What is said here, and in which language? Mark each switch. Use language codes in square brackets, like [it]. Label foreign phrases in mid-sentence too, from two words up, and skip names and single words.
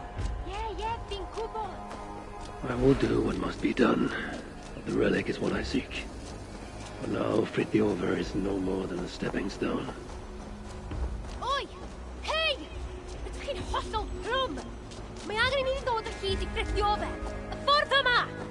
[en] Yeah, [cy] fi'n gwybod. [en] I will do what must be done. The relic is what I seek. For now, Frithiover is no more than a stepping stone. Oi! [cy] Hei! Ydych chi'n hollol plwm! Mae angen i ni ddod o hyd i Frithiofer. Y ffordd yma!